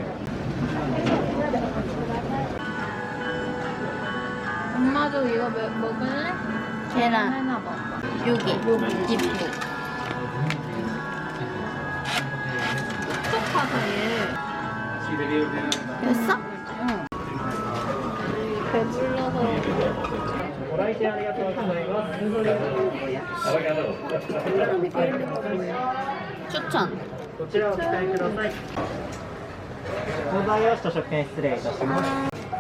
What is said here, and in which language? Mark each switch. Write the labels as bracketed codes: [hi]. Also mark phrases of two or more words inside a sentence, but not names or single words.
[ko] 엄마도 이거 먹을래? 계란 하나 먹어. 여기 입도. 똑똑하다 얘. 됐어? 응. 배불러서. [ja] ご来店ありがとうございます。 [ko] 추천. [ja] こちらをお使いください。購買用紙と食券失礼いたします。